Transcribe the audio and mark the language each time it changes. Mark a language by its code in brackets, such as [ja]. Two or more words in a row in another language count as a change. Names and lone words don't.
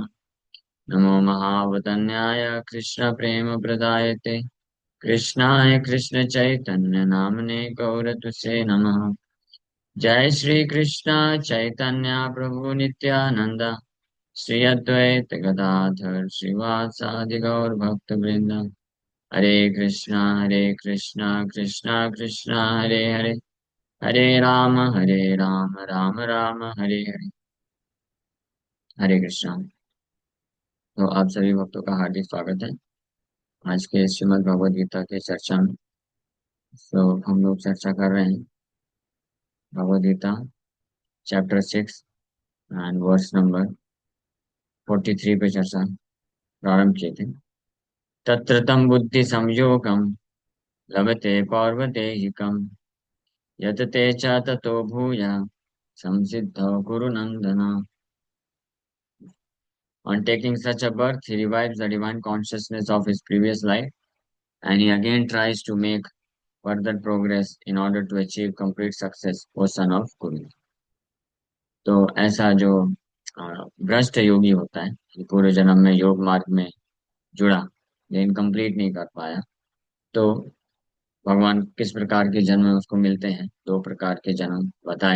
[sa] नमो महावदन्याय कृष्ण प्रेम प्रदायते कृष्णाय कृष्ण चैतन्य नामने गौरतुसे नमः। जय श्री कृष्ण चैतन्य प्रभु नित्यानंद श्री अद्वैत गदाधर श्रीवासादि गौर भक्त वृंद। हरे कृष्णा कृष्णा कृष्णा हरे हरे हरे राम राम राम हरे हरे। हरे कृष्णा। [hi] तो आप सभी भक्तों का हार्दिक स्वागत है आज के श्रीमद् भगवद गीता के चर्चा में। तो हम लोग चर्चा कर रहे हैं भगवद गीता [en] chapter 6 and verse number 43 [hi] पे चर्चा प्रारंभ किए थे। [sa] तत्र तं बुद्धि संयोगम लभते पौर्वदेहिकम यत ते च ततो भूया संसिद्धौ कुरु नंदन। [en] On taking such a birth, he revives the divine consciousness of his previous life and he again tries to make further progress in order to achieve complete success, O son of Kuru। [hi] तो ऐसा जो भ्रष्ट योगी होता है कि पूरे जन्म में योग मार्ग में जुड़ा लेकिन कंप्लीट नहीं कर पाया, तो भगवान किस प्रकार के जन्म उसको मिलते हैं, दो प्रकार के जन्म बताएं।